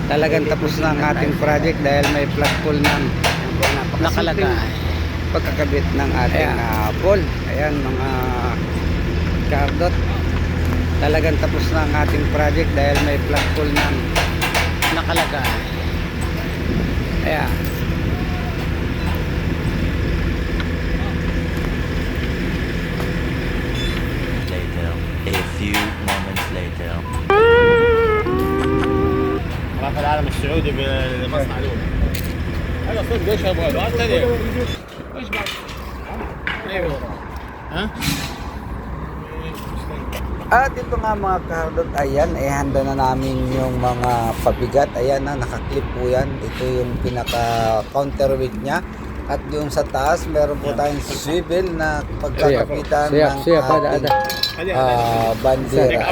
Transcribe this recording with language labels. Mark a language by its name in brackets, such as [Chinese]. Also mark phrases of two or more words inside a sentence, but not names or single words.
[Filipino] Talagang tapos na ang ating project dahil may flat pole na nakalagay. Pagkakabit ng ating pole. Ayan mga kardot, talagang tapos na ang ating project dahil may flat pole na nakalagay. Ayan. [English] Later, a few moments later. [Arabic] راح العالم السعودي بالمصنع الاول. هذا صدق ايش ابغى له؟ ايش بعد؟ ايوه ها؟ [Filipino] At ito nga mga kardot, ayan, handa na namin yung mga pabigat. Ayan na, nakaklip po yan. Ito yung pinaka counterweight nya. At yung sa taas, meron po tayong swivel na pagkakapitan ng ating bandera.